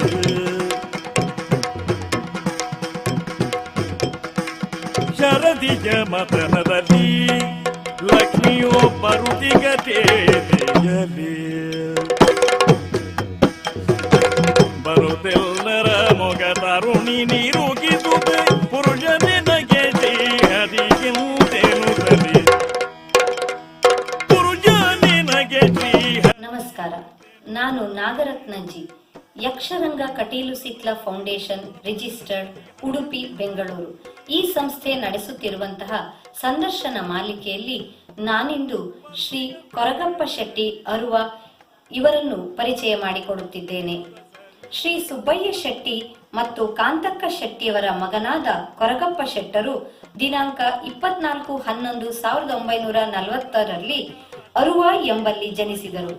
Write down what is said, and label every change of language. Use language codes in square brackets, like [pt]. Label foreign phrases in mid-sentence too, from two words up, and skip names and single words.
[kn] ಶರದಿಯ ಮತನದಲ್ಲಿ ಲಕ್ಷ್ಮಿಯೋ ಬರುತಿಗತೆಯಲ್ಲಿ ಬರುತ್ತೆಲ್ಲರ ಮೊಗ ತರುಣಿ ನೀರುಗಿದುದೆ ಪುರುಷನೇ ನಗೆ ಶ್ರೀಹರಿಗೆಂತೆನುತ್ತದೆ ಪುರುಷನೇ ನಗೆ ನಮಸ್ಕಾರ, ನಾನು ನಾಗರತ್ನಜಿ, ಯಕ್ಷರಂಗ ಕಟೀಲು ಸಿಕ್ಲ ಫೌಂಡೇಶನ್ ರಿಜಿಸ್ಟರ್ಡ್, ಉಡುಪಿ, ಬೆಂಗಳೂರು. ಈ ಸಂಸ್ಥೆ ನಡೆಸುತ್ತಿರುವಂತಹ ಸಂದರ್ಶನ ಮಾಲಿಕೆಯಲ್ಲಿ ನಾನಿಂದು ಶ್ರೀ ಕೊರಗಪ್ಪ ಶೆಟ್ಟಿ ಅರುವ ಇವರನ್ನು ಪರಿಚಯ ಮಾಡಿಕೊಡುತ್ತಿದ್ದೇನೆ. ಶ್ರೀ ಸುಬ್ಬಯ್ಯ ಶೆಟ್ಟಿ ಮತ್ತು ಕಾಂತಕ್ಕ ಶೆಟ್ಟಿಯವರ ಮಗನಾದ ಕೊರಗಪ್ಪ ಶೆಟ್ಟರು ದಿನಾಂಕ 24/11/1940 ಅರುವ ಎಂಬಲ್ಲಿ ಜನಿಸಿದರು.